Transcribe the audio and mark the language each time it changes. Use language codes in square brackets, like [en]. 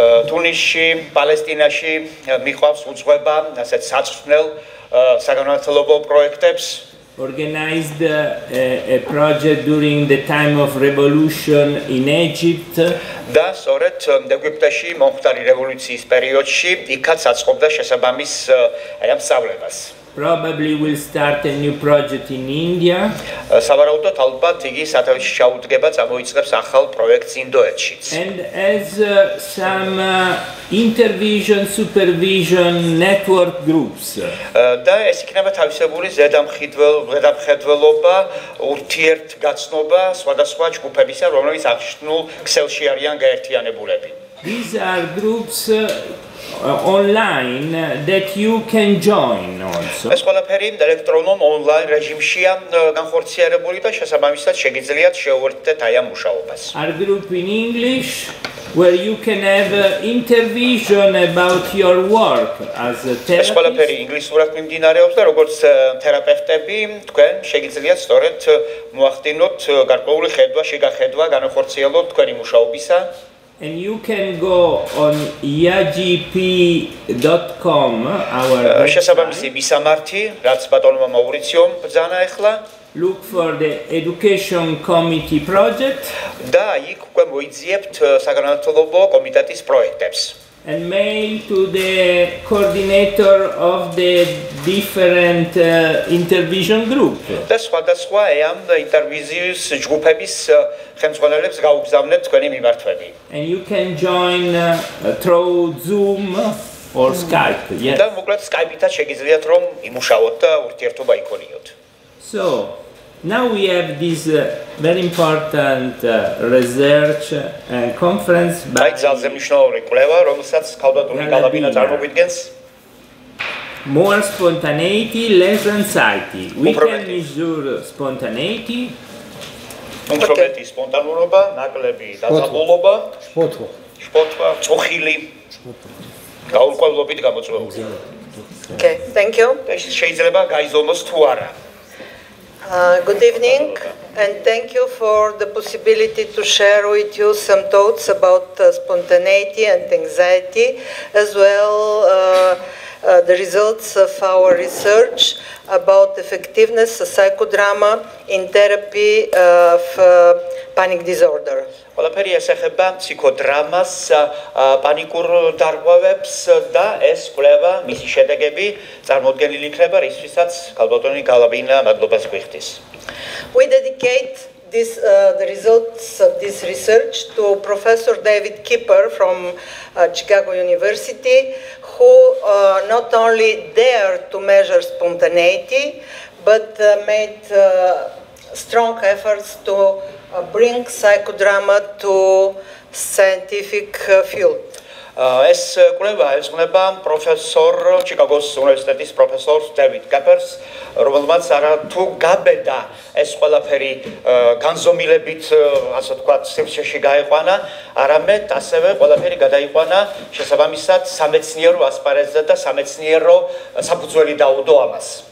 [ka] Tunishi, Palestinashi, მიყვავს უძღვება ასეთ საწვრთნელ საგანმანათლებლო პროექტებს. [en] Organized a project during the time of revolution in Egypt. [ka] და სწორედ ეგვიპტეში მომხდარი რევოლუციის პერიოდში იქაც აწყობდა შესაბამის ამ სწავლებას. [en] Probably will start a new project in India. [ka] სავარაუდოდ ალბათ იგი სათავეში ჩაუდგება, წამოიწყებს ახალ პროექტს ინდოეთშიც. [en] And as some intervision, supervision network groups. [ka] და ეს იქნება თავისებული ზედამხედველობა, ურთიერთგაცნობა სხვადასხვა ჯგუფებისა, რომლებიც აღნიშნულ ქსელში არიან გაერთიანებულები. [en] These are groups online that you can join also. [ka] ეს ყველაფერი ელექტრონულ ონლაინ რეჟიმშია განხორციელებული და შესაბამისად შეგიძლიათ შეუერთდეთ აი ამ მუშაობას. [en] Our group in English where you can have intervision about your work as a therapist. [ka] ეს ყველაფერი ინგლისურად მიმდინარეობს და როგორც თერაპევტები თქვენ შეგიძლიათ სწორედ მოახდინოთ გარკვეული ხედვა, შეგახედვა, განახორციელოთ თქვენი მუშაობისა. [en] And you can go on iagp.com, our [ka] შესაბამისი მისამართი, რაც ბატონმა მოურიციომ ბრძანა ახლა. [en] Look for the education committee project. [ka] და იქ უკვე მოიძიებთ საგანმანათლებლო კომიტეტის პროექტებს. [en] And mail to the coordinator of the different intervision group. [ka] და სხვადასხვა ამ ინტერვიზიის ჯგუფების ხელმძღვანელებს გაუგზავნეთ თქვენი მიმართვები. [en] And you can join through Zoom or Skype. Yes. [ka] და მოკლედ Skype-ით შეგიძლიათ რომ იმუშაოთ და ურთიერთობა იქონიოთ. [en] So now we have this very important research and conference by [ka] ძალზე მნიშვნელოვანი კვლევა, რომელსაც ქალბატონი გალაბინა წარმოგვიდგენს. [en] More spontaneity, less anxiety. We can measure spontaneity. [ka] უმრობეთი სპონტანურობა, ნაკლები დაძაბულობა, შფოთვა, წუხილი, გაურკვევლობით გამოწვეული. [en] Okay, thank you. [ka] შეიძლება გაიზომოს თუ არა. [en] Good evening, and thank you for the possibility to share with you some thoughts about spontaneity and anxiety, as well the results of our research about effectiveness of psychodrama in therapy of panic disorder. [ka] ყველაფერი ესახება ფსიქოდრამას, პანიკურ დარღვევებს და ეს კვლევა მისი შედეგები წარმოდგენილი იქნება, რისთვისაც ქალბატონი გალავინა მადლობას გვიხდის. [en] We dedicate the results of this research to Professor David Kipper from Chicago University, who not only dared to measure spontaneity, but made strong efforts to bring psychodrama to scientific field. [ka] ეს კვლევა ეძღვნება პროფესორ ჩიკაგოს უნივერსიტეტის პროფესორ დევიდ კიპერს, რომელმაც არა თუ გაბედა ეს ყველაფერი განზომილებით, ასე ვთქვათ, სივრცეში გაიყვანა, არამედ ასევე ყველაფერი გადაიყვანა შესაბამისად სამეცნიერო ასპარეზზე და სამეცნიერო საფუძველი დაუდო ამას.